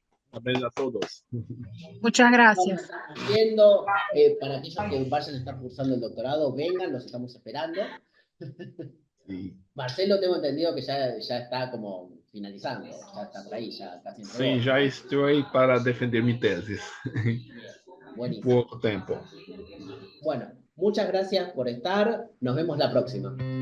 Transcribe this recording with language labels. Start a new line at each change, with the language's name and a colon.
Portuguese: Parabéns a todos.
Spanish: Muchas gracias. Viendo, para aquellos que vayan a estar cursando el doctorado, vengan, los estamos esperando. Sí. Marcelo, tengo entendido que ya está como finalizando, ya está por ahí, ya casi entregó.
Portuguese: Sim, já estou aí para defender minha tese.
Spanish: Buenísimo.
Portuguese: Pouco tempo.
Spanish: Bueno, muchas gracias por estar. Nos vemos la próxima.